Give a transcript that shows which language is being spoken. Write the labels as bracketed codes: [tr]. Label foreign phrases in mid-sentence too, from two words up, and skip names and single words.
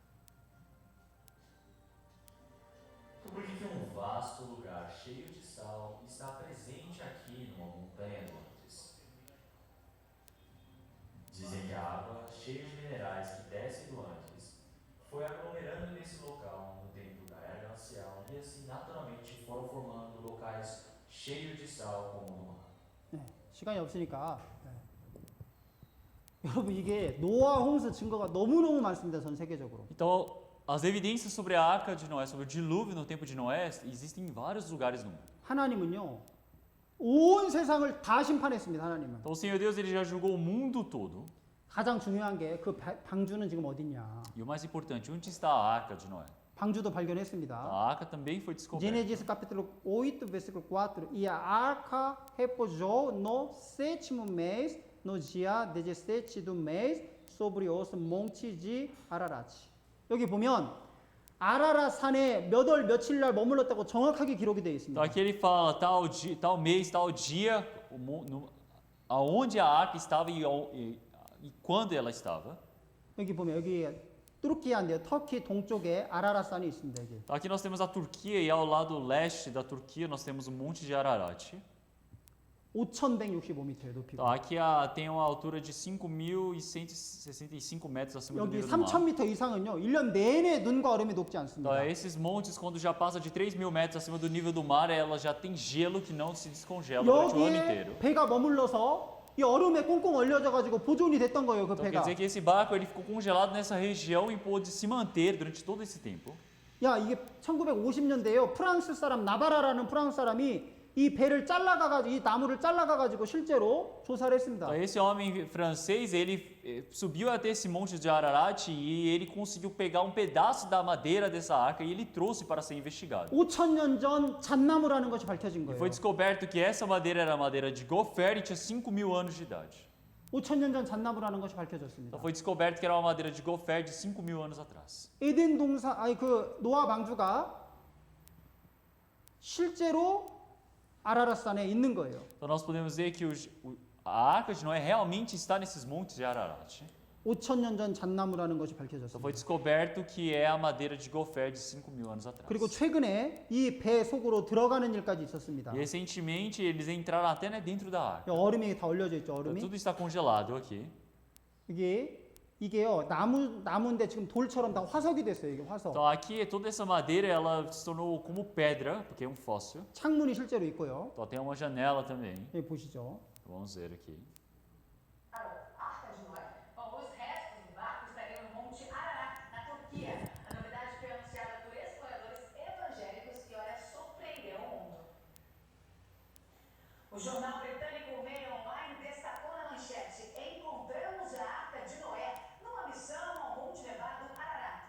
[pt] Então, por que um vasto lugar cheio de sal está presente aqui numa montanha do Andes? Dizem que a água, cheia de minerais que desce do Andes, foi aglomerando nesse local no tempo da era glacial e assim naturalmente foram formando locais cheios de sal como no mar. [ko] 네, 시간이 없으니까. 네. 여러분 이게 노아 홍수 증거가 너무너무 많습니다. 전 세계적으로. [pt] Então, as evidências sobre a arca de Noé, sobre o dilúvio no tempo de Noé, existem em vários lugares no mundo. [ko] 하나님은요. 온 세상을 다 심판했습니다. 하나님은. [pt] Então, o Senhor Deus ele já julgou o mundo todo. [ko] 가장 중요한 게 그 방주는 지금 어딨냐. [pt] E o mais importante, onde está a arca de Noé? [ko] 방주도 발견했습니다. [pt] A arca também foi descoberta. Gênesis capítulo 8, versículo 4. E a arca repousou no sétimo mês, no dia 17 do mês, sobre os montes de Ararat. [ko] 여기 보면 아라라 산에 몇 월 며칠 날 머물렀다고 정확하게 기록이 되어 있습니다. [pt] Então aqui ele fala tal, tal mês, tal dia, aonde a arca estava e quando ela estava. [ko] 여기 보면 여기 turukia인데요. 터키 동쪽에 아라라 산이 있습니다. 여기. [pt] Então, aqui nós temos a Turquia e ao lado leste da Turquia nós temos o Monte de Ararat. [ko] 5,165m예요, 높이가. [pt] Então, aqui tem uma altura de 5.165 metros acima do [ko] 여기 [pt] nível do mar. [ko] 3,000m 이상은요. 1년 내내 눈과 얼음이 녹지 [pt] Então, [ko] 않습니다. [pt] esses montes, quando já passa de 3.000 metros acima do nível do mar, ela já tem gelo que não se descongela durante o ano inteiro. [ko] 여기에 배가 머물러서 이 얼음에 꽁꽁 얼려져 가지고 보존이 됐던 거예요, 그 [pt] Então, quer [ko] 배가. [pt] dizer que esse barco ele ficou congelado nessa região e pôde se manter durante todo esse tempo. [ko] 야, 이게 1950년대에요. 프랑스 사람 나바라라는 프랑스 사람이 이 배를 잘라가가지고 이 나무를 잘라가가지고 실제로 조사를 했습니다. [pt] Então, esse homem francês, ele subiu até esse monte de Ararat e ele conseguiu pegar um pedaço da madeira dessa arca e ele trouxe para ser investigado. [ko] 5,000년 전 잣나무라는 것이 밝혀진 [pt] E [ko] 거예요. [pt] foi descoberto que essa madeira era madeira de gofer e tinha 5.000 anos de idade. [ko] 5,000년 전 잣나무라는 것이 밝혀졌습니다. [pt] Então foi descoberto que era uma madeira de gofer de 5.000 anos atrás. [ko] 에덴 동산, 아니 그 노아 방주가 실제로 아라라산에 있는 거예요. [pt] Então nós podemos ver que a arca de Noé realmente está nesses montes de Ararat. [ko] 5,000년 전 잣나무라는 것이 [pt] Então foi [ko] 밝혀졌습니다. [pt] descoberto que é a madeira de gofer de 5.000 anos atrás. [ko] 그리고 최근에 이 배 속으로 들어가는 일까지 있었습니다. [pt] E recentemente eles entraram até dentro da arca. [ko] 얼음이 다 얼려져 있죠, [pt] Então, [ko] 얼음이. [pt] tudo está congelado aqui. [ko] 이게요, 나무인데 지금 돌처럼 다 화석이 됐어요, 이게 화석. [pt] Então aqui toda essa madeira ela se tornou como pedra, porque é um fóssil. [ko] 창문이 실제로 있고요. [pt] Então tem uma janela também. [ko] 여기 보시죠. [pt] Vamos ver aqui. Arca de Noé. Bom, os restos do barco estariam no Monte Ararat, na Turquia. A novidade foi anunciada por exploradores evangélicos e, olha, surpreendeu o mundo. O jornal britânico Mail Online destacou na manchete: encontramos a Arca de Noé numa missão ao Monte Nevado Ararat.